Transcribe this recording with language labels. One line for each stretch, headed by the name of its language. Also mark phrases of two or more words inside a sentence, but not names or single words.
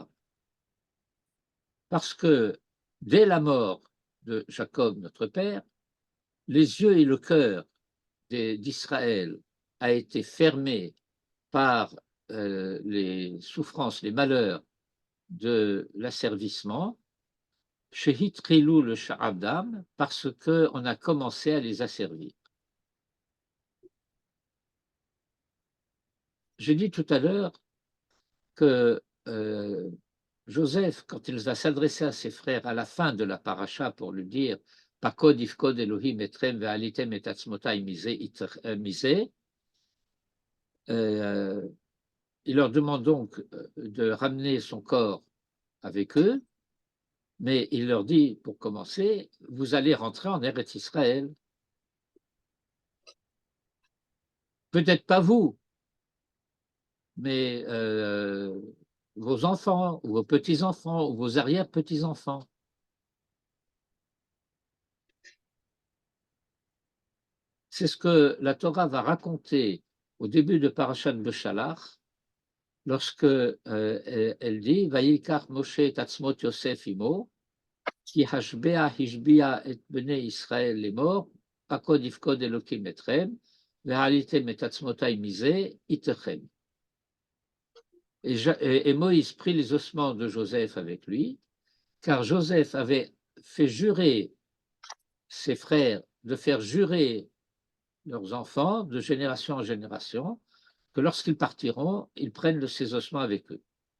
French: Parce que dès la mort de Jacob, notre père, les yeux et le cœur d'Israël a été fermé par les souffrances, les malheurs de l'asservissement, chez Hitrilou le Sha'abdam, parce qu'on a commencé à les asservir. J'ai dit tout à l'heure que Joseph, quand il va s'adresser à ses frères à la fin de la paracha pour lui dire
Hebrew: פקד יפקד אלהים אתכם והעליתם את עצמותי מזה,
French: il leur demande donc de ramener son corps avec eux, mais il leur dit, pour commencer, vous allez rentrer en Eretz Israël. Peut-être pas vous, mais vos enfants, ou vos petits-enfants, ou vos arrière-petits-enfants. C'est ce que la Torah va raconter au début de Parashat Beshalach, lorsque elle dit
Hebrew: ויקח משה את עצמות יוסף עמו כי השבע השביע את בני ישראל
French: les morts,
Hebrew: פקד יפקד אלקים אתכם, והעליתם את עצמותי מזה אתכם.
French: Et Moïse prit les ossements de Joseph avec lui, car Joseph avait fait jurer ses frères de faire jurer leurs enfants de génération en génération, que lorsqu'ils partiront, ils prennent ces ossements avec eux.